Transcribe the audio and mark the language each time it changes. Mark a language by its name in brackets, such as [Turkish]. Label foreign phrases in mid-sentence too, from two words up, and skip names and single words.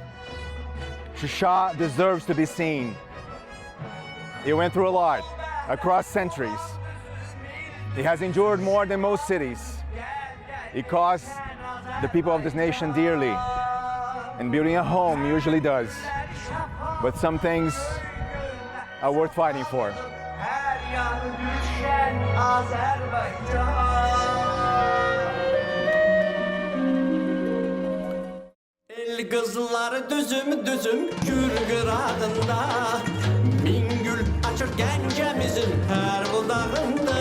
[English] Shusha deserves to be seen. It went through a lot, across centuries. It has endured more than most cities. It cost the people of this nation dearly, and building a home usually does. But some things are worth fighting for. [Turkish] El kızları düzüm düzüm gül kırağında, min gül açır gencemizin her budağında.